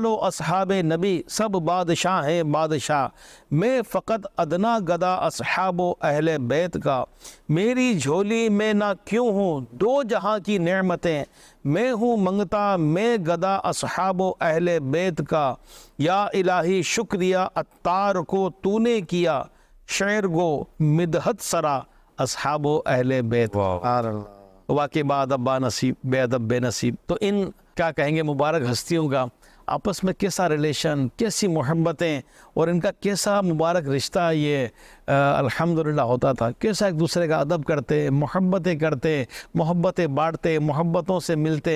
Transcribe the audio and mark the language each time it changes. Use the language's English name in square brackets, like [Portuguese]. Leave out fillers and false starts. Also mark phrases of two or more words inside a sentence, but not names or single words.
[Urdu] و اصحاب نبی سب بادشاہ ہیں بادشاہ، میں فقط ادنا گدا اصحاب و اہل بیت کا، میری جھولی میں نہ کیوں ہوں دو جہاں کی نعمتیں، میں ہوں منگتا میں گدا اصحاب و اہل بیت کا، یا الہی شکریہ عطار کو تو نے کیا، شعر گو مدحت سرا اصحاب و اہل بیت. واقعی با ادب با نصیب، بے ادب بے نصیب. تو ان کیا کہیں گے مبارک ہستیوں کا آپس میں کیسا ریلیشن، کیسی محبتیں، اور ان کا کیسا مبارک رشتہ یہ الحمدللہ ہوتا تھا. کیسا ایک دوسرے کا ادب کرتے، محبتیں کرتے، محبتیں بانٹتے، محبتوں سے ملتے.